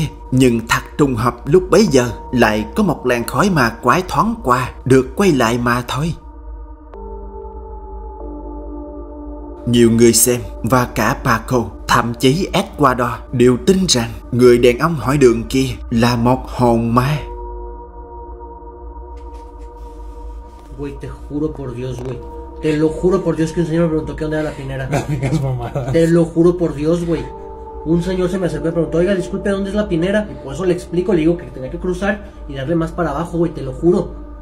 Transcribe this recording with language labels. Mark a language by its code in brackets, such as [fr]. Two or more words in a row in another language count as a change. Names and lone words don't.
[vi] Nhưng thật trùng hợp lúc bấy giờ lại có một làn khói ma quái thoáng qua được quay lại mà thôi. Nhiều người xem và cả Paco, thậm chí Eduardo đều tin rằng người đàn ông hỏi đường kia là một hồn ma. [es] Güey, te juro por Dios, güey. Te lo juro por Dios que un señor me preguntó que dónde era la Pinera. No digas mamadas. Te lo juro por Dios, güey. Un señor se me acercó y preguntó, oiga, disculpe, ¿dónde es la Pinera? Y por eso le explico, le digo que tenía que cruzar y darle más para abajo, güey, te lo juro.